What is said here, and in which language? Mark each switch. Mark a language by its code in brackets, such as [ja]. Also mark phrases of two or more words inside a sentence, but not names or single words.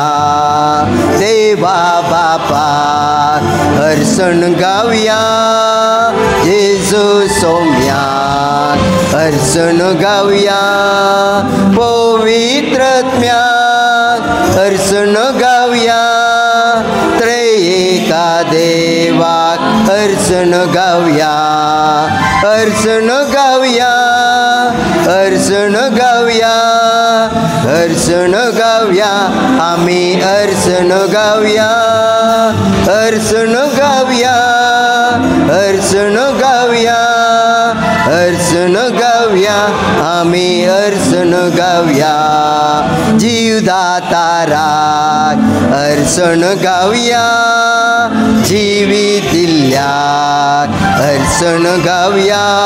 [kok] देवा बापा हरसून गावया, जेजू सोम्या हरसून गावया, पवित्र आत्म्याक हरसून गावया, त्रयेका देवाक हरसून गावया, हरसून गावया, हरसून गावया, [mr] हर्षण गाऊया आम्ही हर्षण गाऊया हर्षण गाऊया हर्षण गाऊया हर्षण गाऊया आम्ही हर्षण गाऊया जीवदाता राग हर्षण गाऊया जीवित दिल्यात हर्षण गाऊया